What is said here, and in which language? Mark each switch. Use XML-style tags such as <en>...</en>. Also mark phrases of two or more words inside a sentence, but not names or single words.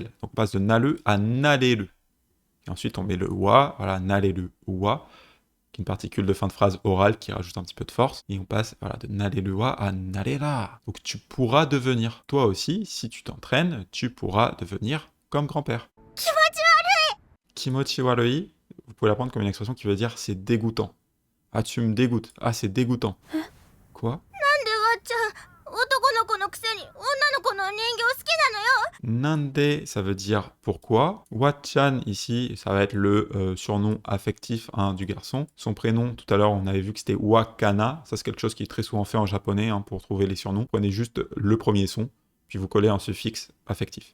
<fr>Donc on passe de nalu à narelu. Et ensuite on met le wa, voilà, narelu wa. Une particule de fin de phrase orale qui rajoute un petit peu de force. Et on passe voilà, de nalelua à nalela. Donc tu pourras devenir. Toi aussi, si tu t'entraînes, tu pourras devenir comme grand-père.</fr> <ja>気持ち悪い,</ja> <fr>vous pouvez l'apprendre comme une expression qui veut dire c'est dégoûtant. Ah, tu me dégoûtes. Ah, c'est dégoûtant. Quoi?</fr> <ja>わっちゃん男の子のくせに女の子の人形好きなのよ</ja> <fr>Nande, ça veut dire pourquoi. Wachan, ici, ça va être le surnom affectif hein, du garçon. Son prénom, tout à l'heure, on avait vu que c'était Wakana. Ça, c'est quelque chose qui est très souvent fait en japonais hein, pour trouver les surnoms. Prenez juste le premier son, puis vous collez un suffixe affectif.</fr>